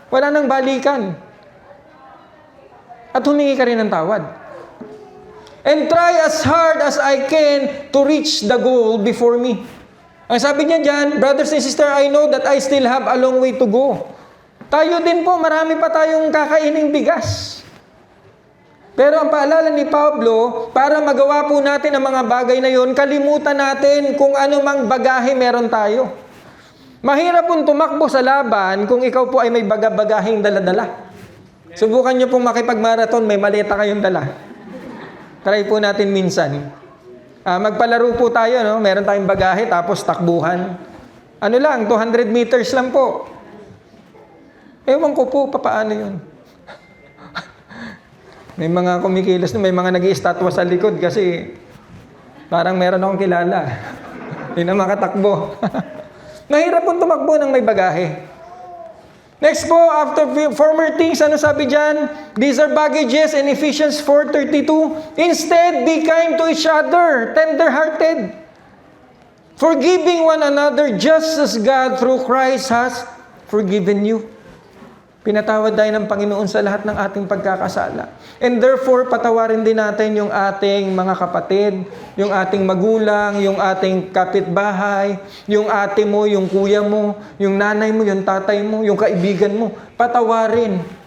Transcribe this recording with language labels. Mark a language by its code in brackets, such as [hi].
[tl] Wala nang balikan. At humingi ka rin ng tawad. [en] And try as hard as I can to reach the goal before me. [tl] Ang sabi niya dyan, [en] brothers and sisters, I know that I still have a long way to go. [tl] Tayo din po, marami pa tayong kakaining bigas. Pero ang paalala ni Pablo, para magawa po natin ang mga bagay na yon, kalimutan natin kung ano mang bagahe meron tayo. Mahirap pong tumakbo sa laban kung ikaw po ay may bagahing dala-dala. Subukan niyo pong makipag-marathon, may maleta kayong dala. Try po natin minsan. Magpalaro po tayo, no? Meron tayong bagahe, tapos takbuhan. Ano lang, 200 meters lang po. Ewan ko po, paano yun? May mga kumikilos, may mga nag-i-estatwa sa likod kasi parang meron akong kilala. Hindi na makatakbo. Mahirap pong tumakbo ng may bagahe. [en] Next po, after former things, [tl] ano sabi dyan? [en] These are baggages in Ephesians 4:32. Instead, be kind to each other, tender-hearted, forgiving one another just as God through Christ has forgiven you. [tl] Pinatawad tayo ng Panginoon sa lahat ng ating pagkakasala. And therefore, patawarin din natin yung ating mga kapatid, yung ating magulang, yung ating kapitbahay, yung ate mo, yung kuya mo, yung nanay mo, yung tatay mo, yung kaibigan mo. Patawarin.